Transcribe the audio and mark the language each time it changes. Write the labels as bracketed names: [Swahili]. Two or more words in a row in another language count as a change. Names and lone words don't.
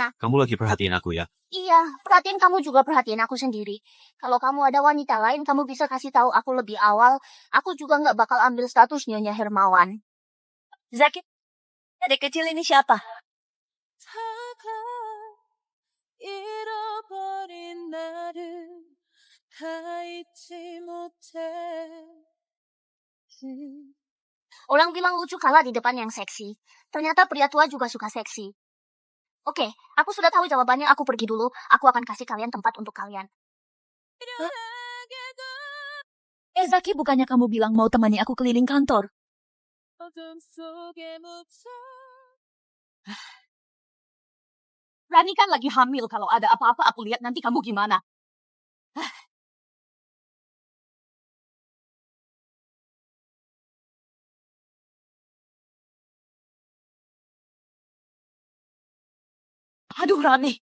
[Indonesian] kamu lagi perhatiin aku ya? Iya, perhatiin kamu juga perhatiin aku sendiri. Kalau kamu ada wanita lain, kamu bisa kasih tahu aku lebih awal. Aku juga nggak bakal ambil status Nyonya Hermawan. Zaki, adik kecil ini siapa? [Korean] 잃어버린 나를 다 잊지 못해. [Indonesian] Orang bilang lucu kalah di depan yang seksi. Ternyata pria tua juga suka seksi. Oke, aku sudah tahu jawabannya. Aku pergi dulu. Aku akan kasih kalian tempat untuk kalian. Zaki, bukannya kamu bilang mau temani aku keliling kantor? [Korean] 어둠 속에 묻혀 [Indonesian] Rani kan lagi hamil. Kalau ada apa-apa aku lihat nanti kamu gimana. Aduh, Rani.